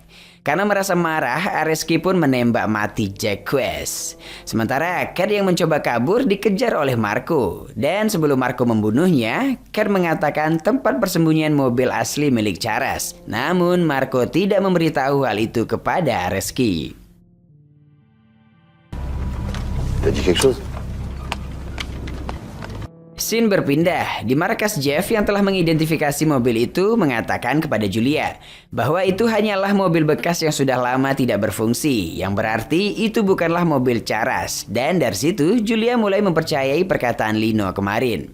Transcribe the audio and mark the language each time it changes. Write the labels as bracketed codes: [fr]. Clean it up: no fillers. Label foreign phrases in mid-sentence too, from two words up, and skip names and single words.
[id] Karena merasa marah, Areski pun menembak mati Jacques. Sementara Cat yang mencoba kabur dikejar oleh Marco. Dan sebelum Marco membunuhnya, Cat mengatakan tempat persembunyian mobil asli milik Charas. Namun Marco tidak memberitahu hal itu kepada Areski. [fr] T'as dit quelque chose? [id] Scene berpindah. Di markas Jeff yang telah mengidentifikasi mobil itu mengatakan kepada Julia bahwa itu hanyalah mobil bekas yang sudah lama tidak berfungsi, yang berarti itu bukanlah mobil Charas. Dan dari situ Julia mulai mempercayai perkataan Lino kemarin.